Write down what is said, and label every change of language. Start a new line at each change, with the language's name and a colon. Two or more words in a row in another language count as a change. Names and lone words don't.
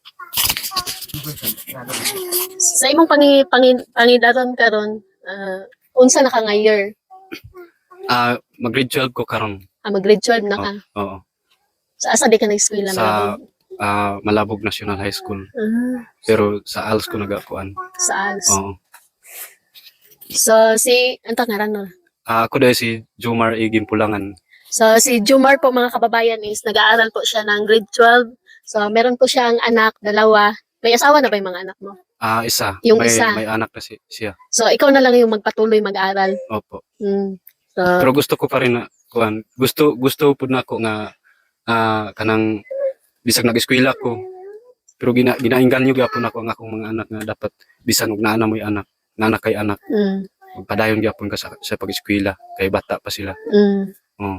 Cebuano: Sa imong pangidaron karon, unsa na ka nga year? Mag-grade 12 ko karon. Mag-grade 12 na ka. Oo. Sa asa di ka nag-eskwela Sa Malabog? Malabog National High School. Ah, Pero sa ALS ko nagakuan. sa ALS. Oo.
Maranao: So si anta ngaran no. Ako dahil si Jomar A. Ginpulangan.
Filipino: So si Jumar po mga kababayan is nag-aaral po siya ng grade 12. So meron po siyang anak, dalawa. May asawa na ba yung mga anak mo? Isa. Yung may, isa. May anak na siya. So ikaw na lang yung magpatuloy mag-aaral. Opo. So Pero gusto ko pa rin na kuan.
Cebuano: Gusto pud nako nga kanang bisag nag-eskwela ko. Pero ginaingganyo gyapon ako ang akong mga anak nga dapat bisan og naa na mo'y anak, nanak kay anak. Padayon gyapon ka sa pag-eskwela kay bata pa sila. Oh.